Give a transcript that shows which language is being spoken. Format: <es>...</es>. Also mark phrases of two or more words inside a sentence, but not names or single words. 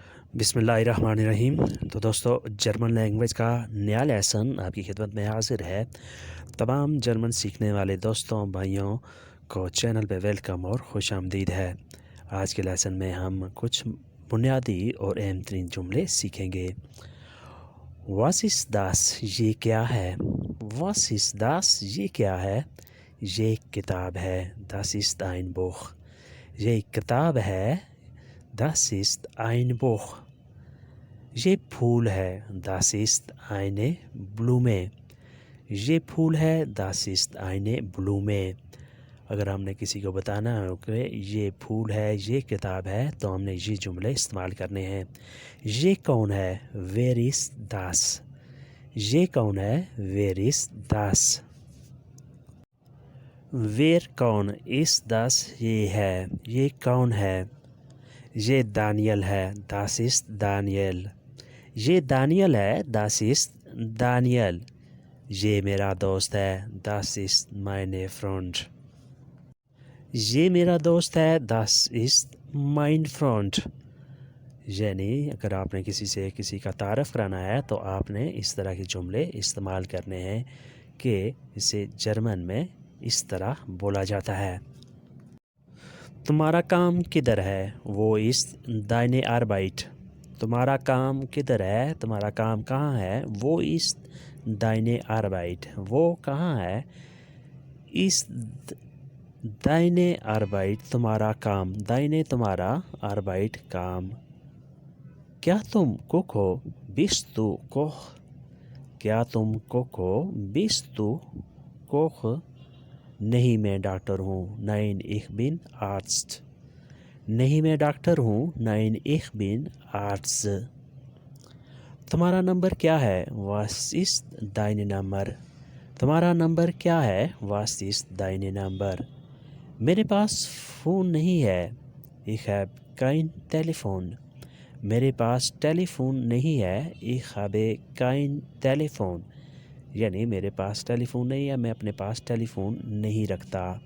<ur>بسم اللہ الرحمن الرحیم۔ تو دوستو,</ur> <en>German language</en> <ur>کا نیا لیسن آپ کی خدمت میں حاضر ہے. تمام جرمن سیکھنے والے دوستوں بھائیوں کو چینل پہ ویلکم اور خوش آمدید ہے. آج کے لیسن میں ہم کچھ بنیادی اور اہم ترین جملے سیکھیں گے.</ur> <de>Was ist das?</de> <ur>یہ کیا ہے?</ur> <de>Was ist das?</de> <ur>یہ کیا ہے؟ یہ ایک کتاب ہے.</ur> <de>Das ist ein Buch।</de> <ur>یہ ایک کتاب ہے.</ur> <de>Das ist ein Buch।</de> <ur>یہ پھول ہے.</ur> <de>Das ist eine Blume।</de> <ur>یہ پھول ہے.</ur> <de>Das ist eine Blume।</de> <ur>اگر ہم نے کسی کو بتانا ہے کہ یہ پھول ہے، یہ کتاب ہے، تو ہم نے یہ جملے استعمال کرنے ہیں. یہ کون ہے?</ur> <de>Wer ist das?</de> <ur>یہ کون ہے?</ur> <de>Wer ist das? Wer कौन? Ist das?</de> <ur>یہ ہے. یہ کون ہے؟ یہ دانیال ہے.</ur> <de>Das ist Daniel।</de> <ur>یہ دانیال ہے.</ur> <de>Das ist Daniel।</de> <ur>یہ میرا دوست ہے.</ur> <de>Das ist meine Freund।</de> <ur>یہ میرا دوست ہے.</ur> <de>Das ist mein Freund।</de> <ur>یعنی اگر آپ نے کسی کا تعارف کرانا ہے تو آپ نے اس طرح کے جملے استعمال کرنے ہیں کہ اسے جرمن میں اس طرح بولا جاتا ہے. تمہارا کام کدھر ہے?</ur> <de>Wo ist deine Arbeit.</de> <ur>تمہارا کام کدھر ہے? تمہارا کام کہاں ہے?</ur> <de>Wo ist deine Arbeit.</de> <ur>وہ کہاں ہے?</ur> <de>ist deine Arbeit</de> <ur>تمہارا کام. deine तुम्हारा, Arbeit کام۔ کیا تم کک ہو?</ur> <de>Bist du Koch?</de> <ur>کیا تم کک ہو?</ur> <de>Bist du Koch?</de> <ur>نہیں میں ڈاکٹر ہوں.</ur> <de>Nein ich bin Arzt।</de> <ur>نہیں میں ڈاکٹر ہوں.</ur> <de>Nein ich bin Arzt।</de> <ur>تمہارا نمبر کیا ہے?</ur> <de>Was ist dein Nummer?</de> <ur>تمہارا نمبر کیا ہے?</ur> <de>Was ist dein Number?</de> <ur>میرے پاس فون نہیں ہے.</ur> <de>Ich habe kein Telefon।</de> <ur>میرے پاس ٹیلی فون نہیں ہے.</ur> <de>Ich habe kein Telefon।</de> <ur>یعنی میرے پاس ٹیلی فون نہیں ہے، میں اپنے پاس ٹیلی فون نہیں رکھتا.</ur>